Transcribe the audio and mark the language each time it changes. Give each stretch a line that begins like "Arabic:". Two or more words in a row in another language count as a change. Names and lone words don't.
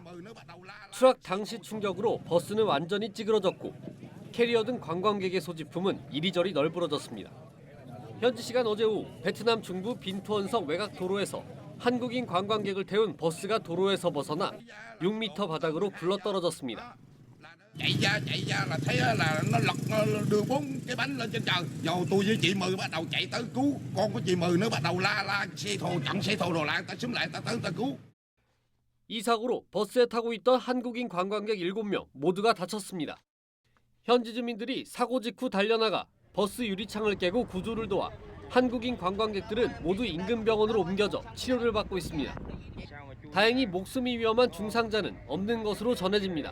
Korean: 추락 당시 충격으로 버스는 완전히 찌그러졌고 캐리어 등 관광객의 소지품은 이리저리 널브러졌습니다. 현지 시간 어제 오후 베트남 중부 빈투언성 외곽 도로에서 한국인 관광객을 태운 버스가 도로에서 벗어나 6m 바닥으로 굴러떨어졌습니다.
Vietnamese: chạy ra là thấy là nó lật đưa 4 cái bánh lên trên trời. Rồi tôi với chị Mười bắt đầu chạy tới cứu. Con của chị Mười nó bắt đầu la xe thồ chặn xe thồ đồ lại, ta xúm lại ta tới ta cứu.
Korean: 이 사고로 버스에 타고 있던 한국인 관광객 7명 모두가 다쳤습니다. 현지 주민들이 사고 직후 달려나가 버스 유리창을 깨고 구조를 도와 한국인 관광객들은 모두 인근 병원으로 옮겨져 치료를 받고 있습니다. 다행히 목숨이 위험한 중상자는 없는 것으로 전해집니다.